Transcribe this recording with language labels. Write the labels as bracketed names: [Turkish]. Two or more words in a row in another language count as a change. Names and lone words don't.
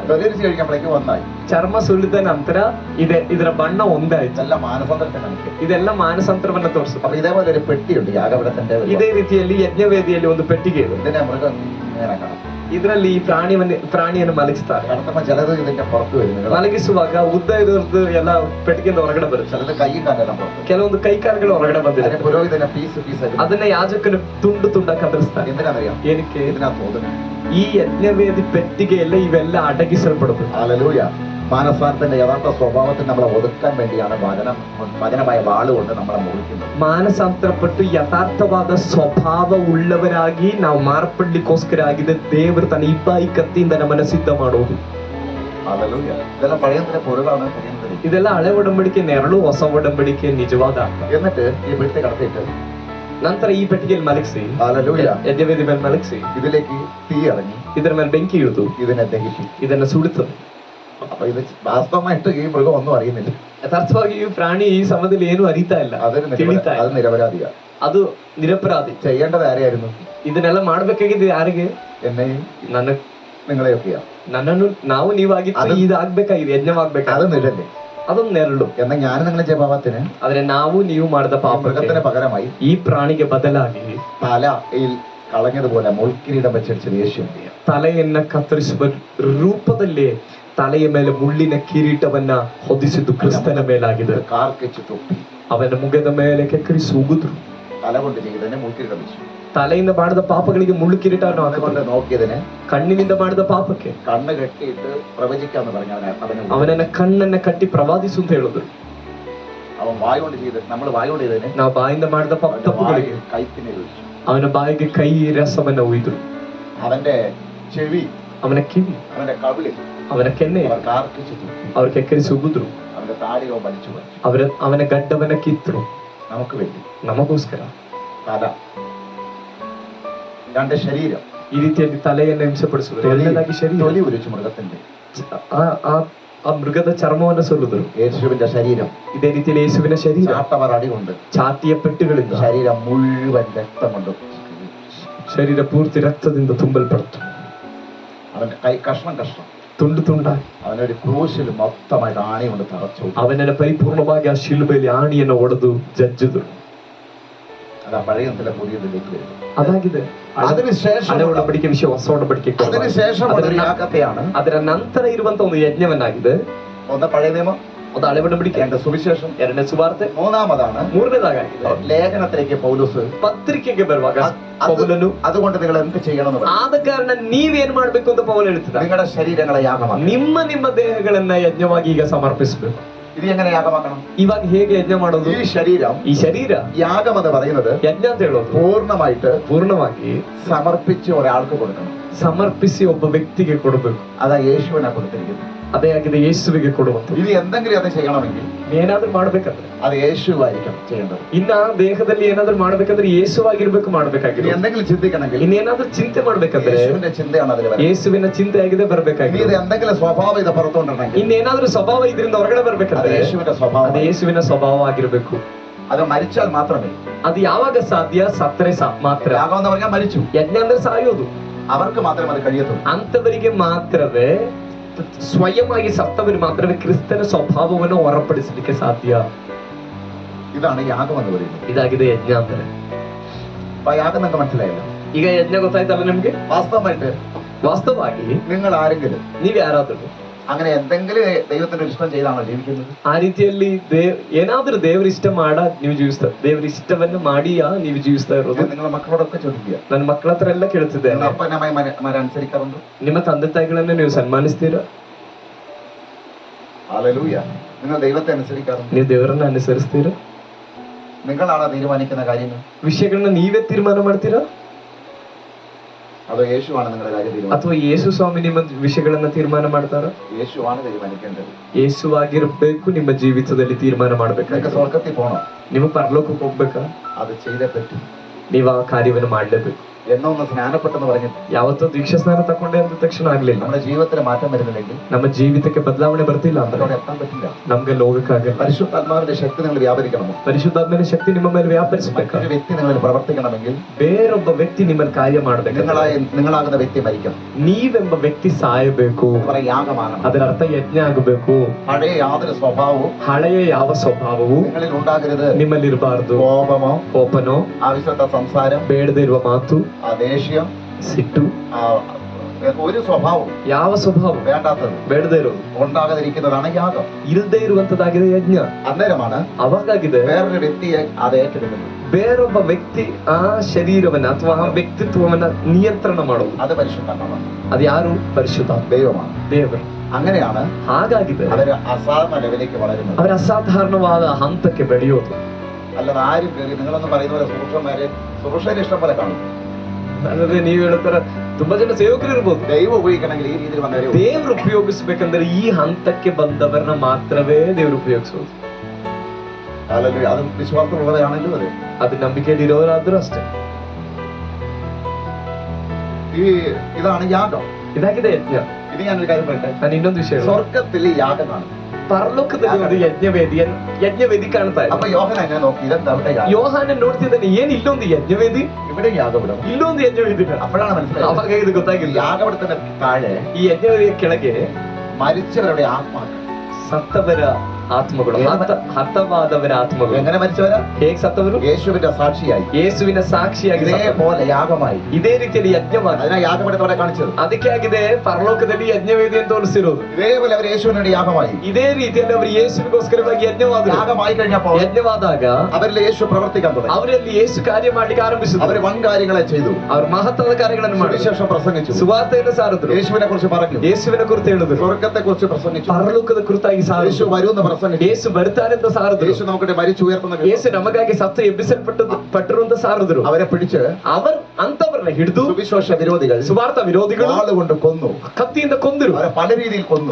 [Malayalam] തൊലി ഉരിച്ച് കഴിക്കുമ്പോഴേക്കും ഒന്നായി. [Kannada] ಚರ್ಮ ಸುಲಿದ ನಂತರ ಇದರ ಬಣ್ಣ ಒಂದೇ ಆಯ್ತು. [Malayalam] ഇതെല്ലാം മാനസാന്തരത്തെ കാണിക്കും. [Kannada] ಇದೆಲ್ಲ ಮಾನಸಾಂತರವನ್ನ ತೋರಿಸುತ್ತೆ. [Malayalam] അപ്പൊ ഇതേപോലെ ഒരു പെട്ടിയുണ്ട് യാഗപീഠത്തിന്റെ. [Kannada] ಇದೇ ರೀತಿಯಲ್ಲಿ ಯಜ್ಞವೇದಿಯಲ್ಲಿ ಒಂದು ಪೆಟ್ಟಿಗೆ ಇದೆ. [Malayalam] ഇതിനെ മൃഗം ഇങ്ങനെ കാണാം. [Kannada] ಇದರಲ್ಲಿ ಈ ಪ್ರಾಣಿಯನ್ನು ಮಲಗಿಸ್ತಾರೆ. [Malayalam] കടത്തുമ്പോ ചിലത് ഇതിന്റെ പുറത്ത് വരുന്നത്, [Kannada] ಮಲಗಿಸುವಾಗ ಉದ್ದ ಇರೋದು ಎಲ್ಲ ಪೆಟ್ಟಿಗೆಯಿಂದ ಹೊರಗಡೆ ಬರುತ್ತೆ. [Malayalam] ചിലത് കൈയും കാലെല്ലാം പുറത്ത്. [Kannada] ಕೆಲವೊಂದು ಕೈ ಕಾಲುಗಳು ಹೊರಗಡೆ ಬಂದಿದೆ. [Malayalam] അതിനെ പുരോഹിതനെ പീസ് പീസ് [Kannada] ಅದನ್ನ ಯಾಜಕನು ತುಂಡ ಕತ್ತರಿಸ್ತಾರೆ. [Malayalam] എന്തിനാണെന്നറിയാം? [Kannada] ಏನಕ್ಕೆ? [Malayalam] ഇതിനകത്ത് ഓതുന്നു. [Kannada] ಈ ಯಜ್ಞವೇದಿ ಪೆಟ್ಟಿಗೆಯಲ್ಲ ಇವೆಲ್ಲ ಅಡಗಿಸಲ್ಪಡುದು. [Malayalam] ഹല്ലേലൂയ. മാനസാന്തരത്തിന്റെ യഥാർത്ഥ സ്വഭാവത്തിൽ നമ്മളെ ഒതുക്കാൻ വേണ്ടിയാണ് വചനമായ വാളുകൊണ്ട് നമ്മളെ മുറിക്കുന്നത്. [Kannada] ಮಾನಸಾಂತರಪಟ್ಟು ಯಥಾರ್ಥವಾದ ಸ್ವಭಾವ ಉಳ್ಳವರಾಗಿ ನಾವು ಮಾರ್ಪಡ್ಲಿಕ್ಕೋಸ್ಕರ ಆಗಿದೆ ದೇವರು ತನ್ನ ಇಬ್ಬಾಯಿ ಕತ್ತಿಯಿಂದ ನಮ್ಮನ್ನ ಸಿದ್ಧ ಮಾಡೋದು. [Malayalam] ഹല്ലേലൂയ. ഇതെല്ലാം പഴയതിന്റെ പൊരുളാണ്. പഴയതിന്റെ [Kannada] ಇದೆಲ್ಲ ಹಳೆ ಒಡಂಬಡಿಕೆ ನೆರಳು, ಹೊಸ ಒಡಂಬಡಿಕೆ ನಿಜವಾದ ಅರ್ಥ. [Malayalam] എന്നിട്ട് ഈ പെട്ടി കടത്തിയിട്ട് [Kannada] ನಂತರ ಈ ಪೆಟ್ಟಿಗೆಯಲ್ಲಿ ಮಲಗಿಸಿ, [Malayalam] ഹല്ലേലൂയ, [Kannada] ಯಜ್ಞವೇದಿ ಮೇಲೆ ಮಲಗಿಸಿ, [Malayalam] ഇതിലേക്ക് തീ ഇറങ്ങി [Kannada] ಇದರ ಮೇಲೆ ಬೆಂಕಿ ಇಳಿದು [Malayalam] ഇതിനെ ദഹിപ്പിക്കും. [Kannada] ಇದನ್ನ ಸುಡುತ್ತದೆ. [Malayalam] അപ്പൊ ഇത് വാസ്തവമായിട്ട് ഈ മൃഗം ഒന്നും അറിയുന്നില്ല. [Kannada] ಯಥಾರ್ಥವಾಗಿ ಈ ಪ್ರಾಣಿ ಈ ಸಮಯದಲ್ಲಿ ಏನು ಅರಿತಾ ಇಲ್ಲ, ತಿಳಿತಾ [Malayalam] അത് [Kannada] ಇಲ್ಲ. [Malayalam] നിരപരാധിയാണ്. [Kannada] ಅದು ನಿರಪರಾಧಿ. [Malayalam] ചെയ്യേണ്ടത് ആരെയായിരുന്നു? [Kannada] ಇದನ್ನೆಲ್ಲ ಮಾಡ್ಬೇಕಾಗಿದ್ದು ಯಾರಿಗೆ? [Malayalam] എന്നെയും [Kannada] ನನ್ನ [Malayalam] നിങ്ങളെയൊക്കെയാ. [Kannada] ನನ್ನನ್ನು ನಾವು ನೀವಾಗಿತ್ತು ಇದಾಗ್ಬೇಕಾಗಿದೆ, [Malayalam] അത് [Kannada] ಯಜ್ಞವಾಗ್ಬೇಕಾಗಿದೆ. [Malayalam] നിഴല്. [Kannada] ಅದೊಂದು ನೆರಳು. [Malayalam] എന്നാൽ ഞാൻ നിങ്ങളെ ചെയ്ത പാപത്തിന്, [Kannada] ಆದ್ರೆ ನಾವು ನೀವು ಮಾಡಿದ [Malayalam] മൃഗത്തിന് [Kannada] ಪಾಪಕ್ಕೆ [Malayalam] പകരമായി [Kannada] ಈ ಪ್ರಾಣಿಗೆ ಬದಲಾಗಿ [Malayalam] തലയിൽ കളഞ്ഞതുപോലെ മുൾക്കിരീടം വെച്ചടിച്ചത് യേശുവിന്റെ. [Kannada] ತಲೆಯನ್ನ ಕತ್ತರಿಸುವ ರೂಪದಲ್ಲಿ ತಲೆಯ ಮೇಲೆ ಮುಳ್ಳಿನ ಕಿರೀಟವನ್ನ ಹೊದಿಸಿದ್ದು ಕ್ರಿಸ್ತನ ಮೇಲಾಗಿದೆ. [Malayalam] കാർക്കിച്ച് തൊപ്പി [Kannada] ಅವನ ಮುಖದ ಮೇಲೆ ಕೆಕ್ಕರಿಸಿ ಉಗಿದ್ರು. [Malayalam] തല കൊണ്ട് ചെയ്തതിനെ മുൾക്കിരീടം വെച്ചു. [Kannada] ತಲೆಯಿಂದ ಮಾಡಿದ ಪಾಪಗಳಿಗೆ ಮುಳ್ಳು ಕಿರೀಟವನ್ನು [Malayalam] അതുകൊണ്ട് [Kannada] ಹಾಕಿಕೊಂಡು [Malayalam] നോക്കിയതിനെ [Kannada] ಕಣ್ಣಿನಿಂದ ಮಾಡಿದ ಪಾಪಕ್ಕೆ [Malayalam] കണ്ണ് കെട്ടിയിട്ട് പ്രവചിക്കാന്ന് പറഞ്ഞ അവനെ [Kannada] ಅವನನ್ನ ಕಣ್ಣನ್ನ ಕಟ್ಟಿ ಪ್ರವಾದಿಸು ಅಂತ ಹೇಳಿದ್ರು. [Malayalam] അവൻ വായ കൊണ്ട് ചെയ്ത് നമ്മൾ വായ കൊണ്ട് ചെയ്തതിനെ [Kannada] ನಾವು ಬಾಯಿಂದ ಮಾಡಿದ ತಪ್ಪುಗಳಿಗೆ [Malayalam] കൈപ്പിനെ ഒഴിച്ചു. [Kannada] ಅವನ ಬಾಯಿಗೆ ಕೈ ರಸವನ್ನ ಒಯ್ದ್ರು. [Malayalam] അവന്റെ ചെവി, [Kannada] ಅವನ ಕಿವಿ, [Malayalam] അവന്റെ കവിളിൽ [Kannada] ಅವನ ಕೆನ್ನೆ [Malayalam] അവർ കാർക്കിച്ച് തുപ്പി. [Kannada] ಅವ್ರ ಕೆಕ್ಕರಿಸಿ ಉಗಿದ್ರು. [Malayalam] അവന്റെ താടിയോ വലിച്ചു പറിച്ചു. [Kannada] ಅವನ ಗಡ್ಡವನ್ನ ಕಿತ್ತರು. [Malayalam] നമുക്ക് വേണ്ടി [Kannada] ನಮಗೋಸ್ಕರ [Malayalam] തല, രണ്ട് ശരീരം, [Kannada] ಈ ರೀತಿಯಾಗಿ ತಲೆಯನ್ನು ಹಿಂಸೆಪಡಿಸಿದ್ರು. ಎರಡನೇದಾಗಿ ಶರೀರ, [Malayalam] തൊലി ഉരിച്ചു മൃഗത്തിന്റെ. [Kannada] ಆ ಮೃಗದ ಚರ್ಮವನ್ನು ಸುಲಿದ್ರು. [Malayalam] യേശുവിന്റെ ശരീരം [Kannada] ಇದೇ ರೀತಿಯಲ್ಲಿ ಯೇಸುವಿನ ಶರೀರ [Malayalam] ചാട്ടവർ അടികൊണ്ട് [Kannada] ಛಾತಿಯ ಪೆಟ್ಟುಗಳಿಂದ [Malayalam] ശരീരം മുഴുവൻ രക്തം കൊണ്ട് [Kannada] ಶರೀರ ಪೂರ್ತಿ ರಕ್ತದಿಂದ ತುಂಬಲ್ಪಡ್ತು. [Malayalam] അവന്റെ കൈ കഷ്ണം കഷ്ണം [Kannada] ತುಂಡು ತುಂಡಾಗಿ [Malayalam] അവനൊരു ക്രൂശിൽ മൊത്തമായിട്ട് ആണി കൊണ്ട് തറച്ചു. [Kannada] ಅವನನ್ನ ಪರಿಪೂರ್ಣವಾಗಿ ಆ ಶಿಲುಬೆಯಲ್ಲಿ ಆಣಿಯನ್ನು ಒಡೆದು ಜಜ್ಜಿದ್ರು. [Malayalam] അതാ പഴയ നില പുതിയതിലേക്ക് വരുന്നത്. [Kannada] ಅದಾಗಿದೆ [Malayalam] അതിനുശേഷം [Kannada] ಹಳೆ ಒಡಂಬಡಿಕೆ ವಿಷಯ ಹೊಸ ಒಡಂಬಡಿಕೆ. [Malayalam] അതിനുശേഷം ഒരു യാഗത്തെയാണ്. [Kannada] ಅದರ ನಂತರ ಇರುವಂತ ಒಂದು ಯಜ್ಞವನ್ನಾಗಿದೆ. [Malayalam] ഒന്ന് പഴയ നിയമം, [Kannada] ಒಂದು ಹಳೆ ಒಡಂಬಡಿಕೆ, [Malayalam] രണ്ട് സുവിശേഷം, [Kannada] ಎರಡನೇ ಸುವಾರ್ತೆ, [Malayalam] മൂന്നാമതാണ് [Kannada] ಮೂರನೇದಾಗಿದೆ [Malayalam] ലേഖനത്തിലേക്ക് പൗലോസ് [Kannada] ಪತ್ರಿಕೆಗೆ ಬರುವಾಗ ಪೌಲನು [Malayalam] അതുകൊണ്ട് നിങ്ങൾ എന്ത് ചെയ്യണം എന്ന് പറയും. [Kannada] ಆದ ಕಾರಣ ನೀವೇನ್ ಮಾಡ್ಬೇಕು ಅಂತ ಪೌಲ ಹೇಳ್ತಿದ್ದ. [Malayalam] നിങ്ങളുടെ ശരീരങ്ങളെ യാഗമാക്കണം. [Kannada] ನಿಮ್ಮ ದೇಹಗಳನ್ನ ಯಜ್ಞವಾಗಿ ಈಗ ಸಮರ್ಪಿಸಬೇಕು. [Malayalam] ഇത് എങ്ങനെ യാഗമാക്കണം? [Kannada] ಇವಾಗ ಹೇಗೆ ಯಜ್ಞ ಮಾಡೋದು? [Malayalam] ഈ ശരീരം, [Kannada] ಈ ಶರೀರ [Malayalam] യാഗം എന്ന് പറയുന്നത് [Kannada] ಯಜ್ಞ ಅಂತ ಹೇಳೋದು [Malayalam] പൂർണ്ണമായിട്ട് [Kannada] ಪೂರ್ಣವಾಗಿ [Malayalam] സമർപ്പിച്ച് ഒരാൾക്ക് കൊടുക്കണം. [Kannada] ಸಮರ್ಪಿಸಿ ಒಬ್ಬ ವ್ಯಕ್ತಿಗೆ ಕೊಡಬೇಕು. [Malayalam] അതാ യേശുവിനെ കൊടുത്തിരിക്കുന്നത്. [Kannada] ಅದೇ ಆಗಿದೆ ಯೇಸುವಿಗೆ ಕೊಡುವಂತ. [Malayalam] ഇനി എന്തെങ്കിലും അത് ചെയ്യണമെങ്കിൽ [Kannada] ಏನಾದ್ರೂ ಮಾಡ್ಬೇಕಂದ್ರೆ [Malayalam] അത് യേശുവായിരിക്കും ചെയ്യേണ്ടത്. [Kannada] ಇನ್ನ ದೇಹದಲ್ಲಿ ಏನಾದ್ರೂ ಮಾಡ್ಬೇಕಂದ್ರೆ ಯೇಸುವಾಗಿರ್ಬೇಕು [Malayalam] ഇനി [Kannada] ಮಾಡ್ಬೇಕಾಗಿದೆ. [Malayalam] എന്തെങ്കിലും ചിന്തിക്കണമെങ്കിൽ [Kannada] ಇನ್ನೇನಾದ್ರೂ ಚಿಂತೆ ಮಾಡ್ಬೇಕಂದ್ರೆ [Malayalam] യേശുവിന്റെ ചിന്തയാണ് അതിൽ വരുന്നത്. [Kannada] ಯೇಸುವಿನ ಚಿಂತೆ ಆಗಿದೆ [Malayalam] ഇനി [Kannada] ಬರ್ಬೇಕಾಗಿದೆ. [Malayalam] ഇത് എന്തെങ്കിലും സ്വഭാവം ഇത് പുറത്തുകൊണ്ടിരുന്നെങ്കിൽ [Kannada] ಇನ್ನೇನಾದ್ರೂ ಸ್ವಭಾವ ಇದರಿಂದ ಹೊರಗಡೆ [Malayalam] അത് [Kannada] ಬರ್ಬೇಕಂದ್ರೆ [Malayalam] യേശുവിന്റെ സ്വഭാവം. [Kannada] ಅದು ಯೇಸುವಿನ ಸ್ವಭಾವ ಆಗಿರ್ಬೇಕು. [Malayalam] അത് മരിച്ചാൽ മാത്രമേ. [Kannada] ಅದು ಯಾವಾಗ ಸಾಧ್ಯ? ಸತ್ತರೆ ಮಾತ್ರ. [Malayalam] യാഗം എന്ന് പറഞ്ഞാൽ മരിച്ചു, [Kannada] ಯಜ್ಞ ಅಂದ್ರೆ ಸಾಯೋದು. [Malayalam] അവർക്ക് മാത്രമേ അത് കഴിയത്തുള്ളൂ. [Kannada] ಅಂತವರಿಗೆ ಮಾತ್ರವೇ ಸ್ವಯಂವಾಗಿ ಸತ್ತವರು ಮಾತ್ರವೇ ಕ್ರಿಸ್ತನ ಸ್ವಭಾವವನ್ನು ಹೊರಪಡಿಸಲಿಕ್ಕೆ ಸಾಧ್ಯ. [Malayalam] ഇതാണ് യാഗം എന്ന് പറയുന്നത്. [Kannada] ಇದಾಗಿದೆ ಯಜ್ಞ ಅಂದ್ರೆ. [Malayalam] അപ്പൊ ആ യാഗം നിങ്ങൾക്ക് മനസ്സിലായല്ലോ. [Kannada] ಈಗ ಯಜ್ಞ ಗೊತ್ತಾಯ್ತಲ್ಲ ನಿಮ್ಗೆ? [Malayalam] വാസ്തവമായിട്ട് [Kannada] ವಾಸ್ತವವಾಗಿ [Malayalam] നിങ്ങൾ ಆರೆങ്കിലും [Kannada] ನೀವ್ ಯಾರಾದ್ರೂ [Malayalam] അങ്ങനെ എന്തെങ്കിലും ദൈവത്തിന്റെ ഇഷ്ടം ചെയ്താണോ ജീവിക്കുന്നത്? [Kannada] ಆ ರೀತಿಯಲ್ಲಿ ಏನಾದ್ರೂ ದೇವ್ರ ಇಷ್ಟ ಮಾಡ ನೀವು ಜೀವಿಸ್ತಾ, ದೇವ್ರ ಇಷ್ಟವನ್ನ ಮಾಡಿಯಾ ನೀವು ಜೀವಿಸ್ತಾ ಇರೋದು? [Malayalam] നിങ്ങളുടെ മക്കളോടൊക്കെ ചോദിക്കുക. [Kannada] ನನ್ನ ಮಕ್ಕಳ ಹತ್ರ ಎಲ್ಲ ಕೇಳ್ತಿದ್ದೇನೆ. [Malayalam] നിങ്ങൾ അപ്പനമ്മമാരെ അനുസരിക്കാറുണ്ടോ? [Kannada] ನಿಮ್ಮ ತಂದೆ ತಾಯಿಗಳನ್ನ ನೀವು ಸನ್ಮಾನಿಸ್ತೀರಾ? [Malayalam] ഹല്ലേലൂയ. നിങ്ങൾ ദൈവത്തെ അനുസരിക്കാറുണ്ടോ? [Kannada] ನೀವು ದೇವರನ್ನ ಅನುಸರಿಸ್ತೀರಾ? [Malayalam] നിങ്ങളാണോ തീരുമാനിക്കുന്ന കാര്യങ്ങൾ? [Kannada] ವಿಷಯಗಳನ್ನ ನೀವೇ ತೀರ್ಮಾನ ಮಾಡ್ತೀರಾ [Malayalam] അതോ യേശുവാണ് നിങ്ങളുടെ കാര്യം തീരുമാനിക്കുന്നത്? [Kannada] ಅಥವಾ ಯೇಸು ಸ್ವಾಮಿ ನಿಮ್ಮ ವಿಷಯಗಳನ್ನ ತೀರ್ಮಾನ ಮಾಡ್ತಾರ? [Malayalam] യേശുവാണ് തീരുമാനിക്കേണ്ടത്. [Kannada] ಯೇಸುವಾಗಿರ್ಬೇಕು ನಿಮ್ಮ ಜೀವಿತದಲ್ಲಿ ತೀರ್ಮಾನ ಮಾಡ್ಬೇಕು. [Malayalam] നിങ്ങൾക്ക് സ്വർഗത്തിൽ പോകണം, [Kannada] ನಿಮ್ಮ ಪರಲೋಕಕ್ಕೆ ಹೋಗ್ಬೇಕಾ? [Malayalam] അത് ചെയ്തേ പറ്റും. [Kannada] ನೀವು ಆ ಕಾರ್ಯವನ್ನು ಮಾಡ್ಲೇಬೇಕು. [Malayalam] എന്നൊന്ന് സ്നാനപ്പെട്ടെന്ന് പറഞ്ഞു [Kannada] ಯಾವತ್ತೋ ದೀಕ್ಷಾ ಸ್ನಾನ ತಕೊಂಡೆ ಅಂದ ತಕ್ಷಣ ಆಗ್ಲಿಲ್ಲ. [Malayalam] നമ്മുടെ ജീവിതത്തിൽ മാറ്റം വരുന്നില്ലെങ്കിൽ [Kannada] ನಮ್ಮ ಜೀವಿತಕ್ಕೆ ಬದಲಾವಣೆ ಬರ್ತಿಲ್ಲ ಅಂದ್ರೆ [Malayalam] അവിടെ എത്താൻ പറ്റില്ല. [Kannada] ನಮ್ಗೆ ಹೋಗಕ್ಕಾಗಲ್ಲ. [Malayalam] പരിശുദ്ധാത്മാവിന്റെ ശക്തി നിങ്ങൾ വ്യാപരിക്കണം. [Kannada] ಪರಿಶುದ್ಧಾತ್ಮನ ಶಕ್ತಿ ನಿಮ್ಮ ಮೇಲೆ ವ್ಯಾಪರಿಸಬೇಕು. [Malayalam] ഒരു വ്യക്തി നിങ്ങളിൽ പ്രവർത്തിക്കണമെങ്കിൽ [Kannada] ಬೇರೊಬ್ಬ ವ್ಯಕ್ತಿ ನಿಮ್ಮನ್ನು ಕಾರ್ಯ ಮಾಡ್ಬೇಕು. [Malayalam] നിങ്ങളാകുന്ന വ്യക്തി മരിക്കണം. [Kannada] ನೀವೆಂಬ ವ್ಯಕ್ತಿ ಸಾಯಬೇಕು. [Malayalam] യാഗമാകണം. [Kannada] ಅದರ ಅರ್ಥ ಯಜ್ಞ ಆಗಬೇಕು. [Malayalam] പഴയ യാതൊരു സ്വഭാവവും [Kannada] ಹಳೆಯ ಯಾವ ಸ್ವಭಾವವು [Malayalam] നിങ്ങളിൽ ഉണ്ടാകരുത്. [Kannada] ನಿಮ್ಮಲ್ಲಿರಬಾರದು. [Malayalam] കോപമോ [Kannada] ಕೋಪನೋ, [Malayalam] ആവശ്യത്തെ സംസാരം, [Kannada] ಬೇಡದೇ ಇರುವ ಮಾತು, [Malayalam] ദേഷ്യം, [Kannada] ಸಿಟ್ಟು, [Malayalam] ഒരു സ്വഭാവവും [Kannada] ಯಾವ ಸ್ವಭಾವ [Malayalam] വേണ്ടാത്തത് [Kannada] ಬೇಡದೇ ಇರೋದು [Malayalam] ഉണ്ടാകാതിരിക്കുന്നതാണ് യാഗം. [Kannada] ಇಲ್ಲದೆ ಇರುವಂತದ್ದಾಗಿದೆ ಯಜ್ಞ. [Malayalam] അന്നേരമാണ് [Kannada] ಅವಾಗಾಗಿದೆ [Malayalam] വേറൊരു വ്യക്തിയെ അത് ഏറ്റെടുക്കുന്നത്. [Kannada] ಬೇರೊಬ್ಬ ವ್ಯಕ್ತಿ ಆ ಶರೀರವನ್ನ ಅಥವಾ ಆ ವ್ಯಕ್ತಿತ್ವವನ್ನ ನಿಯಂತ್ರಣ ಮಾಡೋದು. [Malayalam] അത് പരിശുദ്ധാത്മാവാണ്. [Kannada] ಅದು ಯಾರು? ಪರಿಶುದ್ಧ [Malayalam] ദൈവമാണ്. [Kannada] ದೇವರು. [Malayalam] അങ്ങനെയാണ് [Kannada] ಹಾಗಾಗಿದೆ [Malayalam] അവര് അസാധാരണ ലെവലിലേക്ക് വളരുന്നത്. [Kannada] ಅವರ ಅಸಾಧಾರಣವಾದ ಹಂತಕ್ಕೆ ಬೆಳೆಯೋದು. [Malayalam] അല്ലാതെ ആരും കയറി നിങ്ങളൊന്നും പറയുന്ന പോലെ സുരക്ഷയുടെ ഇഷ്ടം പോലെ കാണും. [Kannada] ಅಲ್ಲದೆ ನೀವು ಹೇಳುತ್ತರ ತುಂಬಾ ಜನ ಸೇವಕರು ಇರ್ಬೋದು. [Malayalam] ദൈവം ഉപയോഗിക്കണമെങ്കിൽ ഈ രീതിയിൽ വന്നവരെ [Kannada] ದೇವ್ರು ಉಪಯೋಗಿಸ್ಬೇಕಂದ್ರೆ ಈ ಹಂತಕ್ಕೆ ಬಂದವರನ್ನ ಮಾತ್ರವೇ ದೇವ್ರು ಉಪಯೋಗಿಸೋದು. [Malayalam] അല്ലെങ്കിൽ അത് വിശ്വാസമുള്ളവരാണെങ്കിലും അതെ, [Kannada] ಅದು ನಂಬಿಕೆಯಲ್ಲಿರೋರಾದ್ರೂ ಅಷ್ಟೇ. [Malayalam] ഇതാണ് യാഗം. [Kannada] ಇದಾಗಿದೆ ಯಜ್ಞ. [Malayalam] ഇത് ഞാനൊരു കാര്യം പറയട്ടെ. [Kannada] ನಾನು ಇನ್ನೊಂದು ವಿಷಯ ಹೇಳುವ. [Malayalam] സ്വർഗത്തിൽ യാഗമാണ്. [Kannada] ಪರಲೋಕದಲ್ಲಿ ಒಂದು ಯಜ್ಞವೇದಿ ಕಾಣ್ತಾ ಇದೆ. [Malayalam] അപ്പൊ യോഹന എങ്ങനെ നോക്കി ഇതെന്താ അവിടെ യാഗം? [Kannada] ಯೋಹಾನ ನೋಡ್ತಿದ್ದಾನೆ, ಏನ್ ಇಲ್ಲೊಂದು ಯಜ್ಞವೇದಿ, [Malayalam] ഇവിടെ യാഗപീഠം, [Kannada] ಇಲ್ಲೊಂದು ಯಜ್ಞವೇದಿ. [Malayalam] അപ്പോഴാണ് മനസ്സിലായത്. [Kannada] ಅವಾಗ ಇದು ಗೊತ್ತಾಗಿಲ್ಲ. [Malayalam] യാഗപീഠത്തിന്റെ താഴെ [Kannada] ಈ ಯಜ್ಞವೇದಿಯ ಕೆಳಗೆ [Malayalam] മരിച്ചവരുടെ ആത്മാക്കൾ, [Kannada] ಸತ್ತವರ ಆತ್ಮಗಳು, ಹತವಾದವರ ಆತ್ಮಗಳು. [Malayalam] എങ്ങനെ മരിച്ചവരാ? [Kannada] ಹೇಗ್ ಸತ್ತವರು? [Malayalam] യേശുവിന്റെ സാക്ഷിയായി, [Kannada] ಯೇಸುವಿನ ಸಾಕ್ಷಿಯಾಗಿ [Malayalam] ഇതേപോലെ യാഗമായി. [Kannada] ಇದೇ ರೀತಿಯಲ್ಲಿ ಯಜ್ಞವಾಗಿ. [Malayalam] അതിനാ യാഗപീഠത്തോടെ കാണിച്ചത്. [Kannada] ಅದಕ್ಕೆ ಆಗಿದೆ ಪರಲೋಕದಲ್ಲಿ ಯಜ್ಞವೇದಿ ಅಂತ ತೋರಿಸಿರೋದು. [Malayalam] ഇതേപോലെ അവർ യേശുവിന് വേണ്ടി യാഗമായി. [Kannada] ಇದೇ ರೀತಿಯಲ್ಲಿ ಅವರು ಯೇಸುವಿಗೋಸ್ಕರವಾಗಿ ಯಜ್ಞವಾದರು. [Malayalam] യാഗമായി കഴിഞ്ഞപ്പോ [Kannada] ಯಜ್ಞವಾದಾಗ [Malayalam] അവരിൽ യേശു പ്രവർത്തിക്കാൻ തുടങ്ങി. [Kannada] ಅವರಲ್ಲಿ ಯೇಸು ಕಾರ್ಯ ಮಾಡ್ಲಿಕ್ಕೆ ಆರಂಭಿಸಿದ್ರು. [Malayalam] അവർ വൻ കാര്യങ്ങളെ ചെയ്തു. [Kannada] ಅವರು ಮಹತ್ವದ ಕಾರ್ಯಗಳನ್ನು ಮಾಡಿದ್ರು. [Malayalam] സുവിശേഷം പ്രസംഗിച്ചു. [Kannada] ಸುವಾರ್ತೆಯನ್ನು ಸಾರಿದ್ರು. [Malayalam] യേശുവിനെ കുറിച്ച് പറഞ്ഞു. [Kannada] ಯೇಸುವಿನ ಕುರಿತು ಹೇಳಿದ್ರು. [Malayalam] സ്വർഗത്തെ കുറിച്ച് പ്രസംഗിച്ചു. [Kannada] ಪರಲೋಕದ ಕುರಿತಾಗಿ [Malayalam] യേശു [Kannada] ಸಾರಿದ್ರು. [Malayalam] വരുമെന്ന് പ്രസംഗിച്ചു. [Kannada] ಯೇಸು ಬರ್ತಾರೆ ಅಂತ ಸಾರಿದ್ರು. [Malayalam] യേശು നമുക്ക് മരിച്ചു ഉയർത്തുന്ന [Kannada] ಯೇಸು ನಮಗಾಗಿ ಸತ್ತು ಎಬ್ಬಿಸಲ್ಪಟ್ಟರು ಅಂತ ಸಾರಿದ್ರು. [Malayalam] അവരെ പിടിച്ച് [Kannada] ಅಂತವರನ್ನ ಹಿಡಿದು [Malayalam] സുവിശേഷ വിരോധികൾ, [Kannada] ಸುವಾರ್ಥ ವಿರೋಧಿಗಳು [Malayalam] വാളുകൊണ്ട് കൊന്നു. [Kannada] ಕತ್ತಿಯಿಂದ ಕೊಂದರು. [Malayalam] അവരെ പല രീതിയിൽ കൊന്നു.